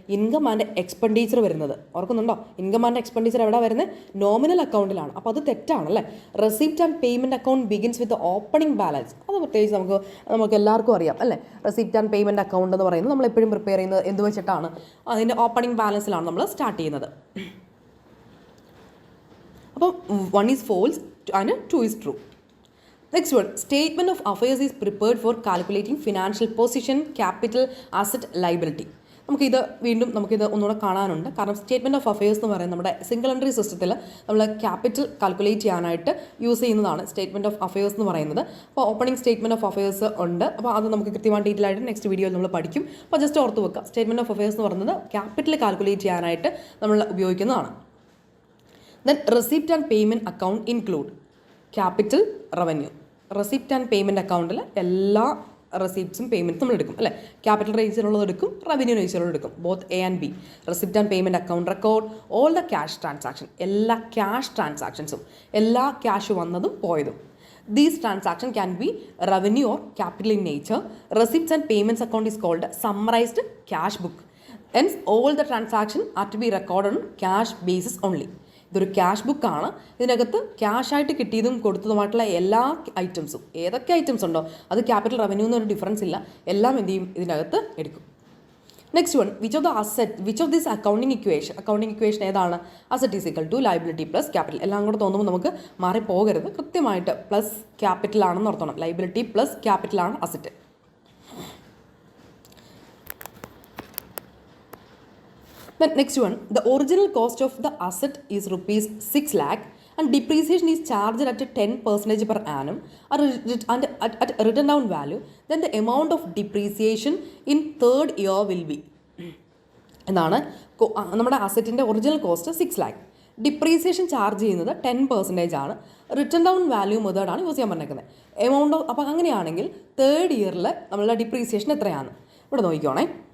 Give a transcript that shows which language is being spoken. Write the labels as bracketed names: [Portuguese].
[Malayalam] Income and expenditure വരുന്നത്. ഓർക്കുന്നുണ്ടോ? Income and expenditure എവിടെ വരുന്നത്? നോമിനൽ അക്കൗണ്ടിലാണ്. അപ്പോൾ അത് തെറ്റാണല്ലേ. [English] Receipt and payment account begins with opening balance. [Malayalam] അത് പ്രത്യേകിച്ച് നമുക്ക് എല്ലാവർക്കും അറിയാം അല്ലേ. റെസിപ്റ്റ് ആൻഡ് പേയ്മെൻറ്റ് അക്കൗണ്ട് എന്ന് പറയുന്നത് നമ്മൾ എപ്പോഴും പ്രിപ്പയർ ചെയ്യുന്നത് എന്ത് വെച്ചിട്ടാണ്? അതിൻ്റെ ഓപ്പണിംഗ് ബാലൻസിലാണ് നമ്മൾ സ്റ്റാർട്ട് ചെയ്യുന്നത്. [English] അപ്പം 1 is false and 2 is true. Next one, statement of affairs is prepared for calculating financial position, capital, asset, liability. [Malayalam] നമുക്കിത് ഒന്നുകൂടെ കാണാനുണ്ട്. കാരണം സ്റ്റേറ്റ്മെൻറ്റ് ഓഫ് അഫയേഴ്സ് എന്ന് പറയുന്നത് നമ്മുടെ സിംഗിൾ എൻട്രി സിസ്റ്റത്തിൽ നമ്മൾ ക്യാപിറ്റൽ കാൽക്കുലേറ്റ് ചെയ്യാനായിട്ട് യൂസ് ചെയ്യുന്നതാണ് സ്റ്റേറ്റ്മെൻറ്റ് ഓഫ് അഫയേഴ്സ് എന്ന് പറയുന്നത്. അപ്പോൾ ഓപ്പണിംഗ് സ്റ്റേറ്റ്മെൻറ്റ് ഓഫ് അഫയേഴ്സ് ഉണ്ട്. അപ്പോൾ അത് നമുക്ക് കൃത്യമായി ഡീറ്റെയിൽ ആയിട്ട് നെക്സ്റ്റ് വീഡിയോയിൽ നമ്മൾ പഠിക്കും. അപ്പോൾ ജസ്റ്റ് ഓർത്ത് വെക്കുക, സ്റ്റേറ്റ്മെൻറ്റ് ഓഫ് അഫയേഴ്സ് എന്ന് പറയുന്നത് ക്യാപിറ്റൽ കാൽക്കുലേറ്റ് ചെയ്യാനായിട്ട് നമ്മൾ ഉപയോഗിക്കുന്നതാണ്. [English] Then receipt and payment account include capital, revenue. Receipt and payment account [Malayalam] എല്ലാ റെസിപ്റ്റ്സും പേയ്മെൻറ്റ്സും നമ്മൾ എടുക്കും അല്ലേ. ക്യാപിറ്റൽ റേഞ്ചിലുള്ളത് എടുക്കും, റവന്യൂ റേഞ്ചിലുള്ളത് എടുക്കും. [English] Both A and B. Receipt and payment account record all the cash transaction. [Malayalam] എല്ലാ ക്യാഷ് ട്രാൻസാക്ഷൻസും, എല്ലാ ക്യാഷ് വന്നതും പോയതും. [English] These transactions can be revenue or capital in nature. Receipts and payments account is called summarized cash book. Hence, all the transactions are to be recorded on cash basis only. [Malayalam] ഇതൊരു cash ബുക്കാണ്. ഇതിനകത്ത് ക്യാഷായിട്ട് കിട്ടിയതും കൊടുത്തതുമായിട്ടുള്ള എല്ലാ ഐറ്റംസും, ഏതൊക്കെ items ഉണ്ടോ അത് capital revenue എന്നൊരു ഡിഫറൻസ് ഇല്ല, എല്ലാം എന്ത് ചെയ്യും? ഇതിനകത്ത് എടുക്കും. [English] Next one, which of this accounting equation ഏതാണ്? Asset is equal to liability plus capital. [Malayalam] എല്ലാം കൂടെ തോന്നുമ്പോൾ നമുക്ക് മാറിപ്പോകരുത്, കൃത്യമായിട്ട് പ്ലസ് ക്യാപിറ്റൽ ആണെന്ന് ഓർത്തോണം. ലൈബിലിറ്റി പ്ലസ് ക്യാപിറ്റൽ ആണ് asset. [English] Then next one, the original cost of the asset is rupees 6 lakh and depreciation is charged at 10% per annum and at written down value, then the amount of depreciation in third year will be. [Malayalam] എന്നാണ് നമ്മുടെ അസറ്റിൻ്റെ original cost 6 lakh. Depreciation charge ചെയ്യുന്നത് 10% ആണ്. Return down value മെത്തേഡാണ് use ചെയ്യാൻ പറഞ്ഞേക്കുന്നത്. Amount of, അപ്പോൾ അങ്ങനെയാണെങ്കിൽ third ഇയറിൽ നമ്മളുടെ ഡിപ്രീസിയേഷൻ എത്രയാണ്? ഇവിടെ നോക്കിക്കോണേ.